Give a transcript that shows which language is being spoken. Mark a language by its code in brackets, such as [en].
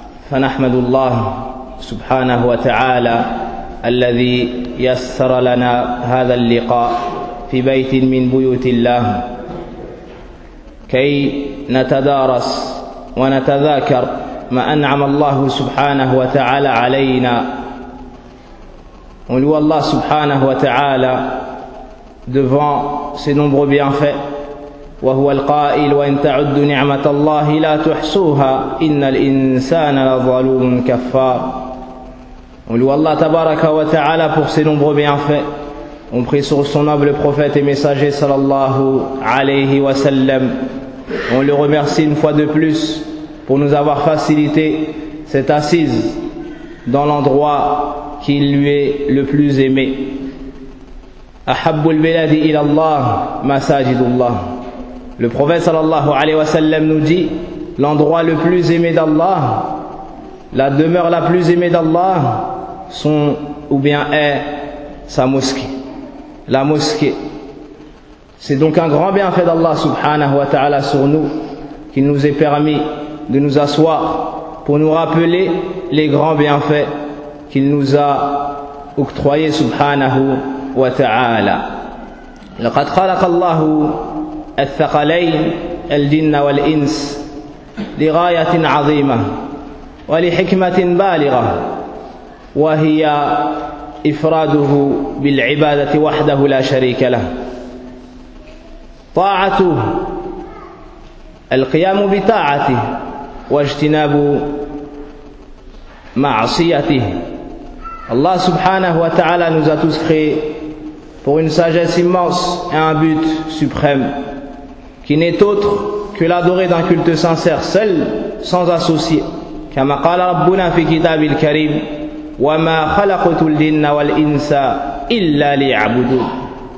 [ar] فنحمد الله سبحانه وتعالى الذي يسر لنا هذا اللقاء في بيت من بيوت الله كي نتدارس ونتذاكر ما أنعم الله سبحانه وتعالى علينا. [fr] On loue Allah subhanahu wa ta'ala devant ses nombreux bienfaits. [ar] وهو القائل وإن تعد نعمة الله لا تحصوها إن الإنسان لظلوم كفار. [fr] On loue Allah tabaraka wa ta'ala pour ses nombreux bienfaits. On prie sur son noble prophète et messager sallallahu alayhi wa sallam. On le remercie une fois de plus pour nous avoir facilité cette assise dans l'endroit qui lui est le plus aimé. [ar] أحب البلاد إلى الله مساجد الله. [fr] Le prophète sallallahu alayhi wa sallam nous dit: l'endroit le plus aimé d'Allah, la demeure la plus aimée d'Allah sont ou bien est sa mosquée, la mosquée. C'est donc un grand bienfait d'Allah subhanahu wa ta'ala sur nous qu'il nous ait permis de nous asseoir pour nous rappeler les grands bienfaits qu'il nous a octroyé subhanahu wa ta'ala. [ar] لقد خلق الله الثقلين الجن والإنس لغاية عظيمة ولحكمة بالغة، وهي إفراده بالعبادة وحده لا شريك له، طاعته، القيام بطاعته واجتناب معصيته. الله سبحانه وتعالى [fr] nous a tous créés pour une sagesse immense et un but suprême qui n'est autre que l'adorer d'un culte sincère, seul, sans associé. [ar] كَمَا قَالَ رَبُّنَا فِي كِتَابِ الْكَرِيمِ وَمَا خَلَقْتُ الْجِنَّ وَالْإِنسَ إِلَّا لِيَعْبُدُونَ.